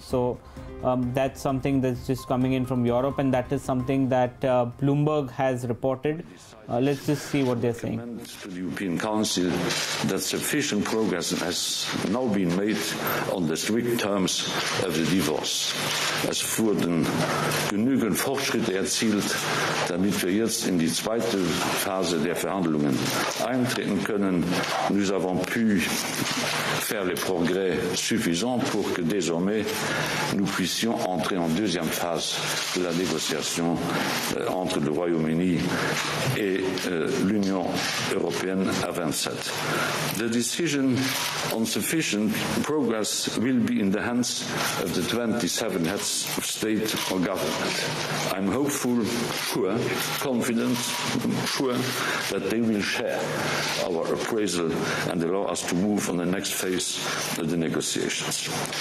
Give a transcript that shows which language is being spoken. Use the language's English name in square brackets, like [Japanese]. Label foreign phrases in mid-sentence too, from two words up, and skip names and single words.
[English] So that's something that's just coming in from Europe, and that is something that Bloomberg has reported. Let's just see what they're saying. To the European Council that sufficient progress has now been made on the strict terms of the divorce. [German] Es wurden genügend Fortschritte erzielt, damit wir jetzt in die zweite Phase der Verhandlungen eintreten können. [French] Nous avons pu faire les progrès suffisants pour que désormais nous puissions entrer en deuxième phase de la négociation entre le Royaume-Uni et l'Union européenne à 27. [English] The decision on sufficient progress will be in the hands of the 27 heads of state or government. I'm hopeful, sure, confident, sure that they will share our appraisal and allow us to move on the next phase of the negotiations.